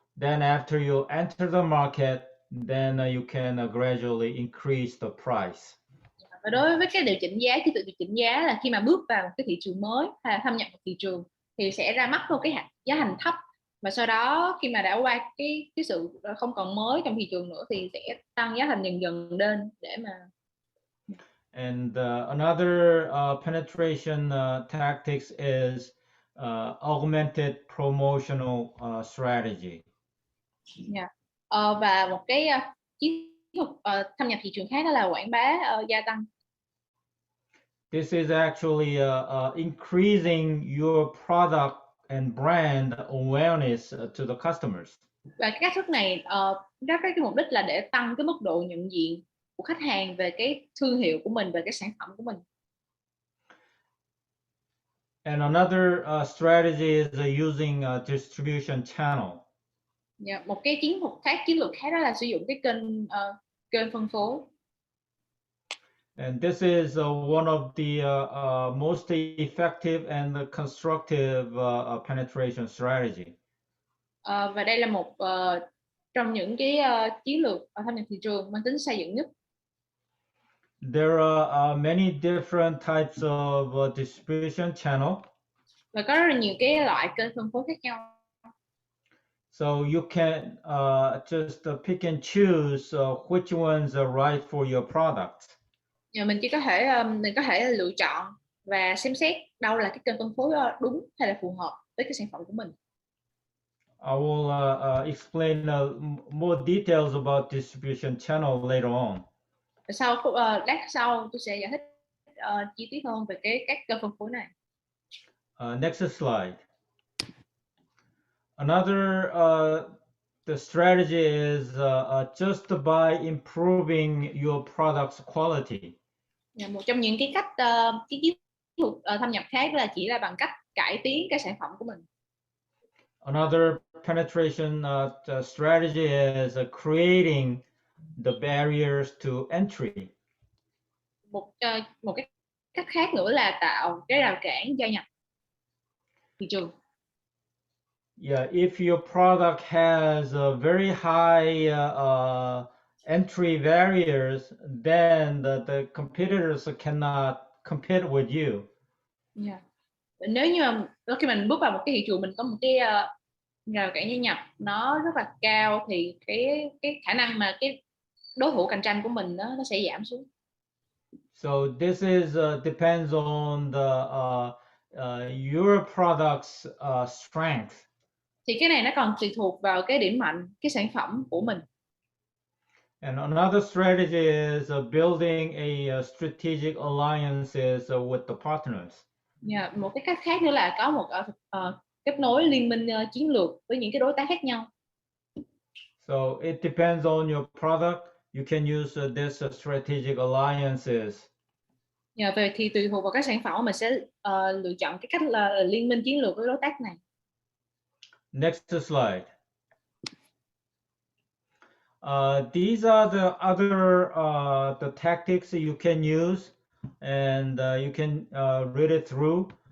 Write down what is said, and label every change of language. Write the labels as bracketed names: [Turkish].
[English] Then after you enter the market, then you can gradually increase the price. [Vietnamese] Và đối với cái điều chỉnh giá, chiến thuật điều chỉnh giá là khi mà bước vào một cái thị trường mới hay là thâm nhập một thị trường thì sẽ ra mắt một cái giá thành thấp, và sau đó khi mà đã qua cái sự không còn mới trong thị trường nữa thì sẽ tăng giá thành dần dần lên để mà. [English] And another penetration tactics is augmented promotional strategy. Yeah. [Vietnamese] Và một cái chiến thuật thâm nhập thị trường khác đó là quảng bá gia tăng. [English] This is actually increasing your product and brand awareness to the customers. [Vietnamese] Và cái cách thức này cái mục đích là để tăng cái mức độ nhận diện của khách hàng về cái thương hiệu của mình, về cái sản phẩm của mình. [English] And another strategy is using a distribution channel. [Vietnamese] Yeah, một cái chiến lược khác đó là sử dụng cái kênh phân phối. [English] And this is one of the most effective and constructive penetration strategy. [Vietnamese] Và đây là một trong những cái chiến lược thâm nhập thị trường mang tính xây dựng nhất. [English] There are many different types of distribution channel. [Vietnamese] Và có rất là nhiều cái loại kênh phân phối khác nhau. [English] So you can just pick and choose which ones are right for your product. [Vietnamese] Mình chỉ có thể lựa chọn và xem xét đâu là cái kênh phân phối đúng hay là phù hợp với cái sản phẩm của mình. [English] I will explain more details about distribution channel later on. [Vietnamese] Lát sau tôi sẽ giải thích chi tiết hơn về các kênh phân phối này. [English] Next slide. Another the strategy is just by improving your product's quality. [Vietnamese] Một trong những cái cách cái chiến thuật thâm nhập khác là chỉ là bằng cách cải tiến cái sản phẩm của mình. [English] Another penetration strategy is creating the barriers to entry. [Vietnamese] Một cái cách khác nữa là tạo cái rào cản gia nhập thị trường. [English] Yeah, if your product has a very high entry barriers, then the competitors cannot compete with you. Yeah. [Vietnamese] Nếu như khi mình bước vào một cái thị trường mình có một cái rào cản gia nhập nó rất là cao thì cái khả năng mà cái đối thủ cạnh tranh của mình nó sẽ giảm xuống. [English] So this is depends on the your product's strength. [Vietnamese] Thì cái này nó còn tùy thuộc vào cái điểm mạnh, cái sản phẩm của mình. [English] And another strategy is building a strategic alliances with the partners. [Vietnamese] Yeah, một cái cách khác nữa là có một kết nối liên minh chiến lược với những cái đối tác khác nhau. [English] So it depends on your product. You can use this strategic alliances. [Vietnamese] Yeah, về thì tùy thuộc vào các sản phẩm mình sẽ lựa chọn cái cách là liên minh chiến lược với đối tác này. [English] Next slide. These are the other the tactics you can use, and you can read it through.